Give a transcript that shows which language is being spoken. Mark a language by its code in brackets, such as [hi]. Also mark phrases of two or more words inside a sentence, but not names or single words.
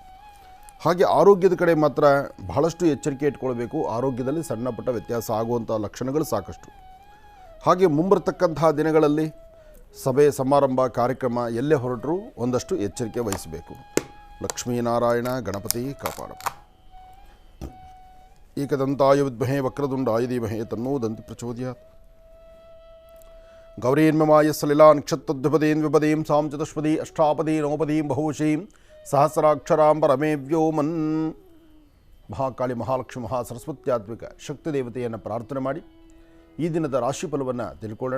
[kn] ಹಾಗೆ ಆರೋಗ್ಯದ ಕಡೆ ಮಾತ್ರ ಬಹಳಷ್ಟು ಎಚ್ಚರಿಕೆ ಇಟ್ಕೊಳ್ಬೇಕು. ಆರೋಗ್ಯದಲ್ಲಿ ಸಣ್ಣ ಪುಟ್ಟ ವ್ಯತ್ಯಾಸ ಆಗುವಂಥ ಲಕ್ಷಣಗಳು ಸಾಕಷ್ಟು. ಹಾಗೆ ಮುಂಬರತಕ್ಕಂತಹ ದಿನಗಳಲ್ಲಿ ಸಭೆ ಸಮಾರಂಭ ಕಾರ್ಯಕ್ರಮ ಎಲ್ಲೇ ಹೊರಟರೂ ಒಂದಷ್ಟು ಎಚ್ಚರಿಕೆ ವಹಿಸಬೇಕು. ಲಕ್ಷ್ಮೀನಾರಾಯಣ ಗಣಪತಿ ಕಾಪಾಡಪ್ಪ. [sa] ಏಕದಂತಾಯ ವಿದ್ಮಹೇ ವಕ್ರತುಂಡಾಯ ಧೀಮಹಿ ತನ್ನೋ ದಂತಿ ಪ್ರಚೋದಯಾತ್. ಗೌರೀನ್ಮಮಾಯ ಸಲಿಲಾ ನಕ್ಷತ್ರದ್ವಿಪದೀಂ ವಿಪದೀಂ ಸಾಂ ಚತುಷ್ಪದಿ ಅಷ್ಟಾಪದಿ ನವಪದೀಂ ಬಹುಶೀಂ ಸಹಸ್ರಾಕ್ಷರಾಂ ಪರಮೇ ವ್ಯೋಮನ್. [kn] ಮಹಾಕಾಳಿ, ಮಹಾಲಕ್ಷ್ಮಿ, ಮಹಾಸರಸ್ವತ್ಯಾತ್ಮಿಕ ಶಕ್ತಿ ದೇವತೆಯನ್ನು ಪ್ರಾರ್ಥನೆ ಮಾಡಿ ಈ ದಿನದ ರಾಶಿಫಲವನ್ನು ತಿಳ್ಕೊಳ್ಳೋಣ.